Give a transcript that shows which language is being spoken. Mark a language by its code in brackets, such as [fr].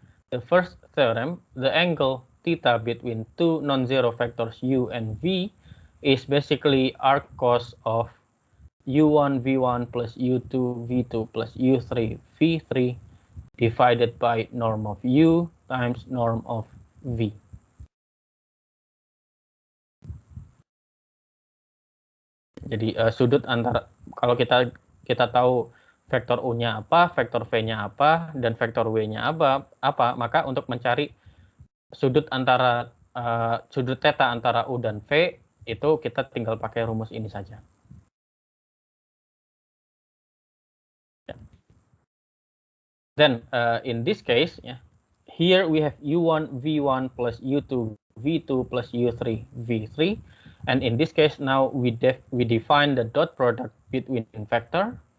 [en] The first theorem, the angle theta between two non-zero vectors u and v is basically arc cos of u1 v1 plus u2 v2 plus u3 v3 divided by norm of u times norm of v. [id] Jadi sudut antara, kalau kita tahu vektor u-nya apa, vektor v-nya apa, dan vektor w-nya apa, maka untuk mencari sudut antara sudut theta antara u dan v itu kita tinggal pakai rumus ini saja. [en] Then in this case, here we have u1 v1 plus u2 v2 plus u3 v3, and in this case now we define the dot product between vector.